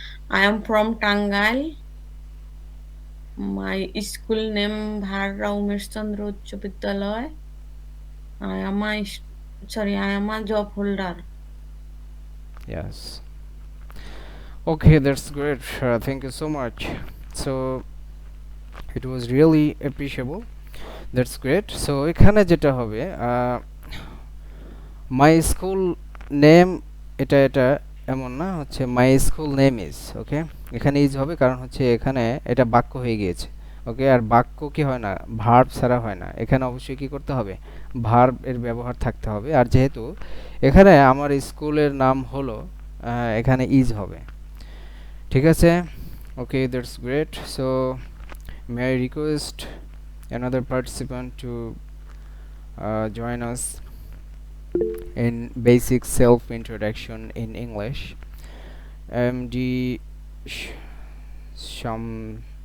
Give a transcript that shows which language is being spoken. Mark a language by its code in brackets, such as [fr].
[en] I am from Tangal. My school name Bharra Umesh Chandra Uccha Vidyalaya. I am a job holder. Yes. Okay, that's great. Thank you so much. So it was really appreciable. That's great. [bn] So এখানে যেটা হবে my school name, এটা এমন না, হচ্ছে [en] my school name is, [bn] ওকে। এখানে is হবে কারণ হচ্ছে এখানে এটা বাক্য হয়ে গিয়েছে, ওকে। আর বাক্য কি হয় না, ভার্ব ছাড়া হয় না, এখানে অবশ্যই কি করতে হবে, ভার্ব এর ব্যবহার থাকতে হবে। আর যেহেতু এখানে আমার স্কুলের নাম হলো, এখানে ইজ হবে, ঠিক আছে। [en] Okay, that's great. So may I request another participant to join us in basic self introduction in English. MD Shamshuk.